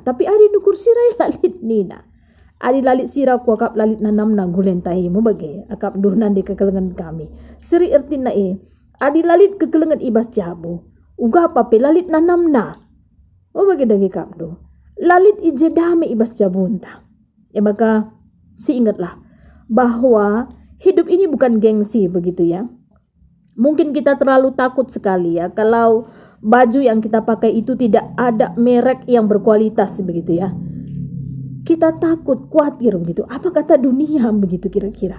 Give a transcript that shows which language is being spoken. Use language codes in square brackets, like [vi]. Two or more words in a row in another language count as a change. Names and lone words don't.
[btx] Tapi adi nukur sirai lalit nina. Adi lalit sira kuakap lalit nanam na gulen tahimu bagi. Akap duhnan di kekelengan kami. Seri ertina adi lalit kekelengan ibas jabu. Uga apa pe lalit nanam na. Oh bagi dagi kapdo. Lalit ijedame ibas jabunta. [id] Ya maka si ingatlah bahwa hidup ini bukan gengsi begitu ya. Mungkin kita terlalu takut sekali ya kalau baju yang kita pakai itu tidak ada merek yang berkualitas begitu ya. Kita takut, khawatir begitu. Apa kata dunia begitu kira-kira.